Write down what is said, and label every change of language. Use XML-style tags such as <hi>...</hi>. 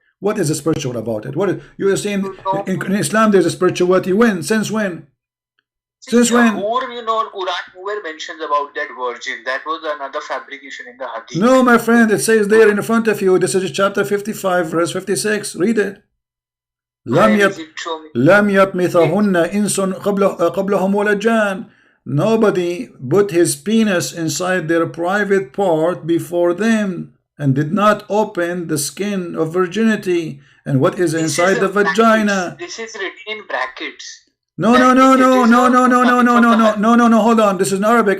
<en>What is a spiritual about it? What is, you are saying in Islam there's a spirituality? When? Since when? Since when? Quran mentions about that virgin. That was another fabrication in the Hadith. No, my friend, it says there in front of you. This is chapter 55, verse 56. Read it.</en> <ar>لم يطمثهن إنس قبلهم ولا جان.</ar> <en>Nobody put his penis inside their private part before them and did not open the skin of virginity. And what is inside the vagina? This is written in brackets. No, hold on. This is in Arabic.</en>